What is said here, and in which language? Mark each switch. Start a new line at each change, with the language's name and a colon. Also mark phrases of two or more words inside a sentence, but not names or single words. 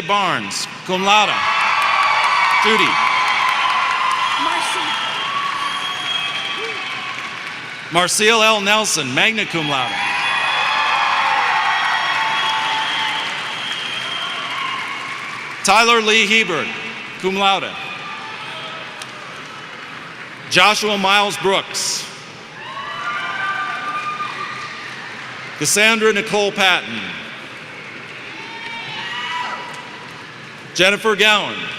English: Barnes,
Latin: cum laude.
English: Judy. Marcel L. Nelson,
Latin: magna cum laude.
English: Tyler Lee Hebert,
Latin: cum laude.
English: Joshua Miles Brooks. Cassandra Nicole Patton. Jennifer Gowan.